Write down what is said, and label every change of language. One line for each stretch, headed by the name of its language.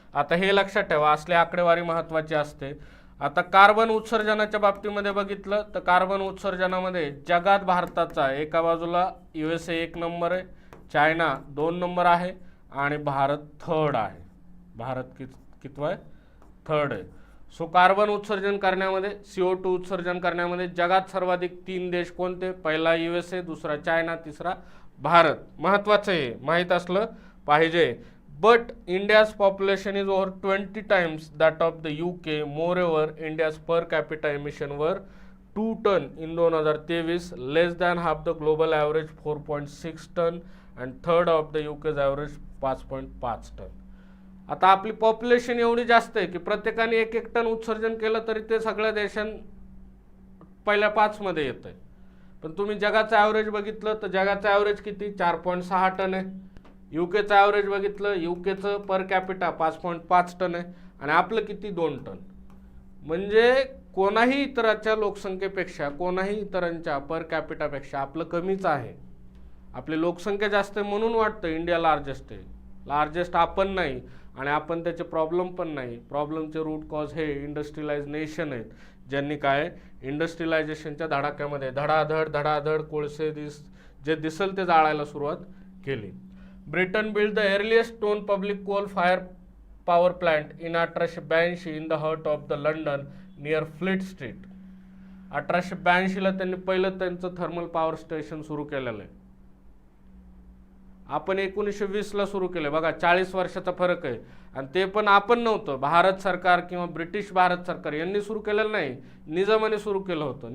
Marathi: आता हे लक्षात ठेवा, असले आकडेवारी महत्त्वाची असते. आता कार्बन उत्सर्जनाच्या बाबतीमध्ये बघितलं तर कार्बन उत्सर्जनामध्ये जगात भारताचा एका बाजूला USA 1 नंबर आहे, चायना 2 नंबर आहे आणि भारत 3rd आहे. भारत कितवा आहे? 3rd आहे. सो कार्बन उत्सर्जन करण्यामध्ये, CO2 उत्सर्जन करण्यामध्ये जगात सर्वाधिक 3 देश कोणते? पहिला USA, दुसरा चायना, तिसरा भारत. महत्त्वाचं आहे, माहीत असलं पाहिजे.
English: But India's population is over 20 times that of the UK. Moreover, India's per capita emission were 2 ton in 2023, less than half the global average 4.6 ton and third of the UK's average 5.5 ton.
Marathi: आता आपली population एवढी जास्त आहे की प्रत्येकाने 1-1 ton उत्सर्जन केलं तरी ते सगळ्या देशां पहिल्या 5 मध्ये येत आहे. पण तुम्ही जगाचं ॲव्हरेज बघितलं तर जगाचं ॲव्हरेज किती? 4.6 टन आहे. युकेचं ॲव्हरेज बघितलं, युकेचं पर कॅपिटा 5.5 टन आहे आणि आपलं किती? 2 टन. म्हणजे कोणाही इतराच्या लोकसंख्येपेक्षा, कोणाही इतरांच्या पर कॅपिटापेक्षा आपलं कमीच आहे. आपली लोकसंख्या जास्त आहे म्हणून वाटतं इंडिया लार्जेस्ट आहे. लार्जेस्ट आपण नाही आणि आपण त्याचे प्रॉब्लेम पण नाही. प्रॉब्लेमचे रूट कॉज हे इंडस्ट्रियलाइज नेशन आहेत, ज्यांनी काय इंडस्ट्रियलायझेशनच्या धडाक्यामध्ये धडाधड कोळसे जे दिसेल ते जाळायला सुरुवात केली.
English: Britain build the earliest stone public coal fire power plant in 1882 in the heart of the London near Fleet Street.
Marathi: 1882ला त्यांनी पहिलं त्यांचं थर्मल पॉवर स्टेशन सुरू केलेलं आहे. आपण 1920ला सुरू केलं. बघा 40 वर्षाचा फरक आहे. आणि ते पण आपण नव्हतं, भारत सरकार किंवा ब्रिटिश भारत सरकार यांनी सुरू केलेलं नाही, निजामाने सुरू केलं होतं.